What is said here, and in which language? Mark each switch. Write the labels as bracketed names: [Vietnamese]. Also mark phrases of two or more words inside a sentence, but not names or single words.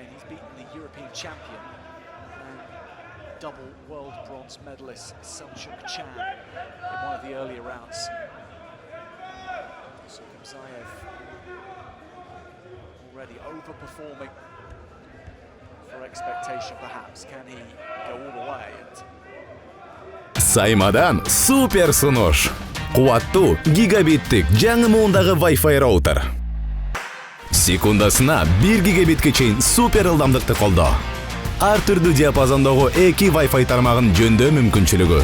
[English] He's beaten the European champion and double world bronze medalist Selçuk Can in one of the earlier rounds. So Hamzaev already overperforming for expectation perhaps. Can he go all the way? [Kyrgyz] Саймадан супер сунуш. Куаттуу гигабиттик жаңы муундагы Wi-Fi роутер. Секундасына 1 гигабитке чейин супер ылдамдыкты колдоо. Ар түрдүү диапазондогу 2 Wi-Fi тармагын жөндөө мүмкүнчүлүгү.